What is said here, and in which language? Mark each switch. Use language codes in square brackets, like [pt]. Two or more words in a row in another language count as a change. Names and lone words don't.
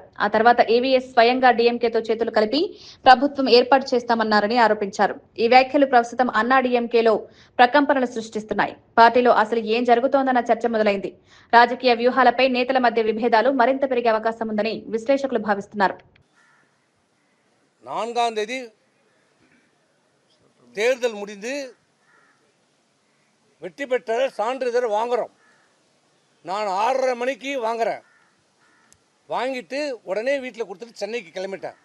[te] ఆ తర్వాత ఏవీఎస్ స్వయంగా డీఎంకేతో చేతులు కలిపి ప్రభుత్వం ఏర్పాటు చేస్తామన్నారని ఆరోపించారు. ఈ వ్యాఖ్యలు ప్రస్తుతం అన్నా డీఎంకేలో ప్రకంపనలు సృష్టిస్తున్నాయి. పార్టీలో అసలు ఏం జరుగుతోందన్న చర్చ మొదలైంది. రాజకీయ వ్యూహాలపై నేతల మధ్య విభేదాలు మరింత పెరిగే అవకాశం ఉందని విశ్లేషకులు భావిస్తున్నారు. [ta] 4ஆம் தேதி தேர்தல் முடிந்து வெற்றி பெற்ற சான்றிதழ் வாங்குகிறோம். நான் 6:30 மணிக்கு வாங்குறேன். வாங்கிட்டு உடனே வீட்டில் கொடுத்துட்டு சென்னைக்கு கிளம்பிட்டேன்.